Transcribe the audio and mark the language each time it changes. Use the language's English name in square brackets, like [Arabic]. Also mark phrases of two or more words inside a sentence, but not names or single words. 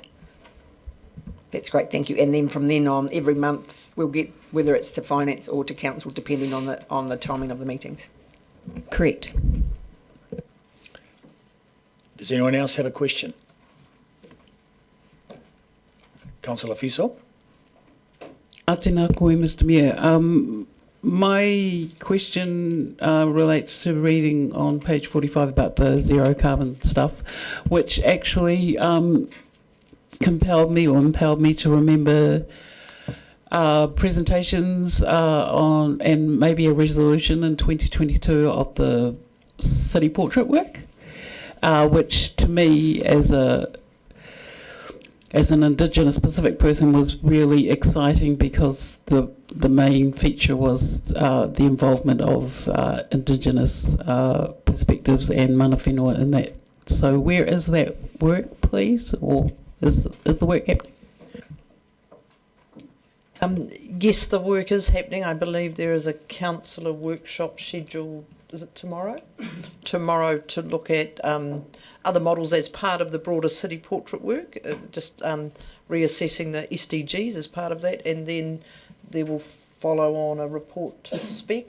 [English] That's great, thank you. And then from then on, every month we'll get, whether it's to Finance or to Council, depending on the timing of the meetings. Correct. Does anyone else have a question? Councillor Fiso. [Māori] Tēnā koe, [English] Mr Mayor. My question relates to reading on page 45 about the zero carbon stuff, which actually impelled me to remember presentations on, and maybe a resolution in 2022 of the city portrait work, which to me as an Indigenous Pacific person was really exciting, because the main feature was the involvement of Indigenous perspectives and [Māori] mana whenua [English] in that. So where is that work, please? Or is the work happening? Yes, the work is happening. I believe there is a councillor workshop scheduled, is it tomorrow? Tomorrow, to look at other models as part of the broader city portrait work, just reassessing the SDGs as part of that, and then there will follow on a report to spec.